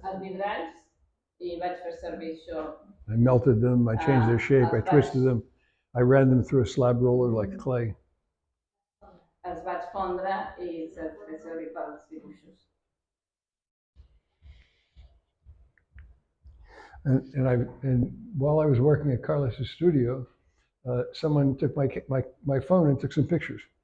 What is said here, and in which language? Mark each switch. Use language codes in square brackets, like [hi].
[ca] els vidralls, i vaig fer servir això. [en] I melted them, I changed their shape, I twisted them, I ran them through a slab roller like clay. [ca] Els vaig fondre i fer servir pels dibuixos. [en] And while I was working at Carlos's studio, someone took my phone and took some pictures.